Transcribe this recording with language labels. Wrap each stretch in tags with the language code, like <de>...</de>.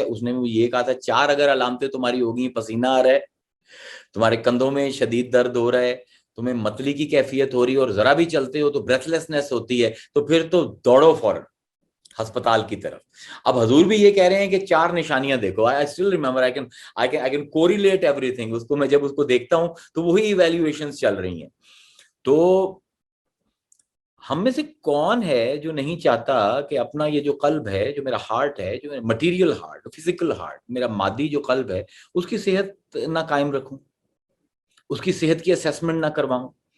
<ur>اس نے یہ کہا تھا 4 اگر علامتیں تمہاری ہوگی, پسینہ آ رہا ہے, تمہارے کندھوں میں شدید درد ہو رہا ہے, تمہیں متلی کی کیفیت ہو رہی ہے, اور ذرا بھی چلتے ہو تو بریتھ لیسنس ہوتی ہے, تو پھر تو دوڑو فوراً ہسپتال کی طرف. اب حضور بھی یہ کہہ رہے ہیں کہ 4 نشانیاں دیکھو.</ur> <en>I still remember, I can correlate everything.</en> <ur>اس کو میں جب اس کو دیکھتا ہوں تو وہی ایویلیویشنز چل رہی ہیں. تو ہم میں سے کون ہے جو نہیں چاہتا کہ اپنا یہ جو قلب ہے, جو میرا ہارٹ ہے, جو میرا مٹیریل ہارٹ, فزیکل ہارٹ, میرا مادی جو قلب ہے, اس کی صحت نہ قائم رکھوں, اس کی صحت کی اسیسمنٹ نہ کرواؤں.</ur>